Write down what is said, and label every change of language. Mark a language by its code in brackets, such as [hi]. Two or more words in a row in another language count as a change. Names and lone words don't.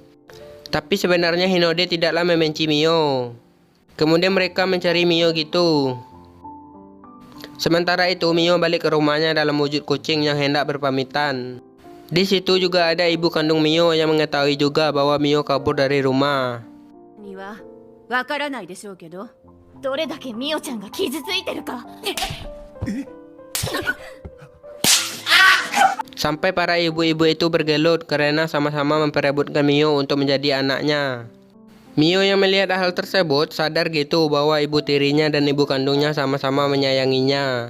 [id] Tapi sebenarnya Hinode tidaklah membenci Mio. Kemudian mereka mencari Mio gitu. Sementara itu Mio balik ke rumahnya dalam wujud kucing yang hendak berpamitan. Di situ juga ada ibu kandung Mio yang mengetahui juga bahwa Mio kabur dari rumah. [ja] にはわからないでしょうけど、どれだけミオちゃんが傷ついてるか。 [id] Sampai para ibu-ibu itu bergelut karena sama-sama memperebutkan Mio untuk menjadi anaknya. Mio yang melihat hal tersebut sadar gitu bahwa ibu tirinya dan ibu kandungnya sama-sama menyayanginya.